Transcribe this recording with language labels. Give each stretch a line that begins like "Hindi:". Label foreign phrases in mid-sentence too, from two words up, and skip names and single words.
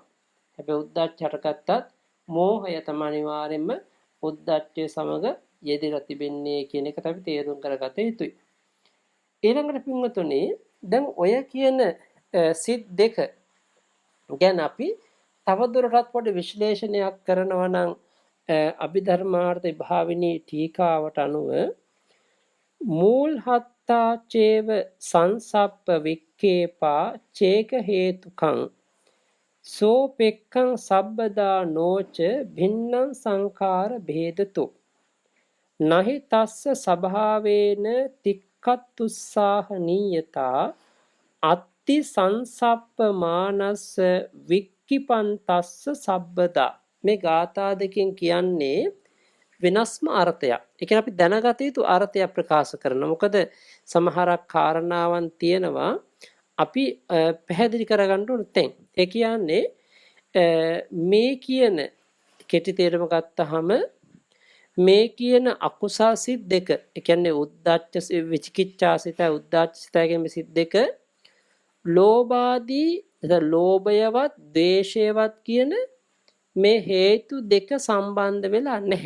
Sinhala: හැබැයි උද්දච්ච හටගත්තත් මෝහය තමයි අනිවාර්යෙන්ම උද්දච්චය සමග යෙදලා තිබෙන්නේ කියන එක අපි තේරුම් කරගත යුතුයි. ඊළඟට පින්වතුනි දැන් ඔය කියන සිත් දෙක ගැන අපි තවදුරටත් පොඩි විශ්ලේෂණයක් කරනවා නම් අභිධර්මාර්ථ භාවිනී ටීකාවට අනුව
Pali: මූල්හත්තා චේව සංසප්ප වික්කේපා චේක හේතුකං සෝපෙක්ඛං සබ්බදා නෝච භින්නං සංඛාර භේදතු නහි තස්ස සභාවේන තික්ඛත්තුස්සාහනීයතා අත්ති සංසප්පමානස්ස වික්කිපන්තස්ස සබ්බදා.
Sinhala: මේ ගාථා දෙකෙන් කියන්නේ වෙනස්ම අර්ථයක්. ඒ කියන්නේ අපි දැනගත යුතු අර්ථයක් ප්‍රකාශ කරනවා. මොකද සමහරක් කාරණාවන් තියෙනවා අපි පැහැදිලි කරගන්න ඕන තැන්. ඒ කියන්නේ මේ කියන කෙටි තේරුම ගත්තාම මේ කියන අකුසල් සිත් දෙක, ඒ කියන්නේ උද්දච්ච විචිකිච්ඡා සිත, උද්දච්ච සිත කියන සිත් දෙක ලෝභාදී ලෝභයවත් ද්වේෂයවත් කියන මේ හේතු දෙක සම්බන්ධ වෙලා නැහැ.